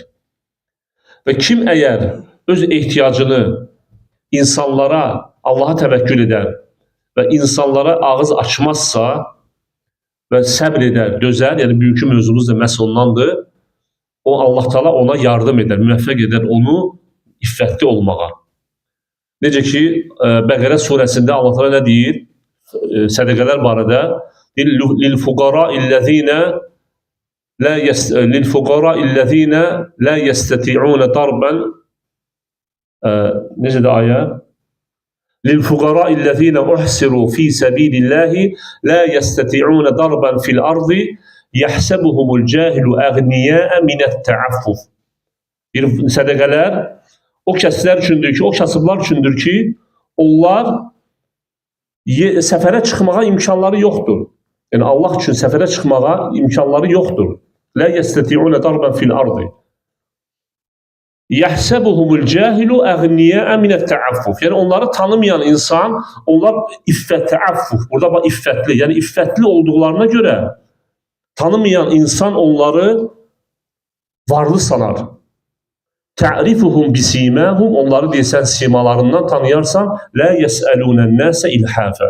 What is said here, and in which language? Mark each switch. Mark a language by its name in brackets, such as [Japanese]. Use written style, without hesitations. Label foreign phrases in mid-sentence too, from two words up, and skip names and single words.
[Azerbaijani] Və kim əgər öz ehtiyacını insanlara, Allaha təvəkkül edər və insanlara ağız açmazsa və səbr edər, dözər, yəni bugünkü mövzumuz da məhz ondandır, o Allah Teala ona yardım edər, müvəffəq edər onu iffətli olmağa. Necə ki, Bəqərə surəsində Allah Teala nə deyir? Sədəqələr barədə [Arabic] لِلْفُقَرَاءِ الَّذ۪ينَ لَا يَسْتَطِعُونَ ضَرْبًا [Azerbaijani] necə də ayə? [Arabic] لِلْفُقَرَاءِ الَّذ۪ينَ اُحْسِرُوا ف۪ي سَب۪يلِ اللّٰهِ لَا يَسْتَطِعُونَ ضَرْبًا فِي الْأَرْضِ يَحْسَبُهُمُ الْجَاهِلُ أَغْنِيَاءَ مِنَ التَّعَفُّفِ. [Azerbaijani] Sədəqələr o kəslər üçündür ki, o kasıblar üçündür ki, onlar səfərə çıxmağa imkanları yoxdur. Yəni Allah üçün səfərə çıxmağa imkanları yoxdur. [Arabic] لَا يَسْتَطِعُونَ ضَرْبًا فِي الْأَرْضِ يَحْسَبُهُمُ الْجَاهِلُ أَغْنِيَاءَ مِنَ التَّعَفُّفِ. [Azerbaijani] Yəni onları tanımayan insan, onlar iffət-təaffuf, burada bax iffətli, yəni iffətli olduqlarına görə tanımayan insan onları varlı sanar. [Arabic] تعرفهم بسيماهم, [Azerbaijani] onları deyəsən simalarından tanıyarsan, [Arabic] لا يسألون الناس إلحافا.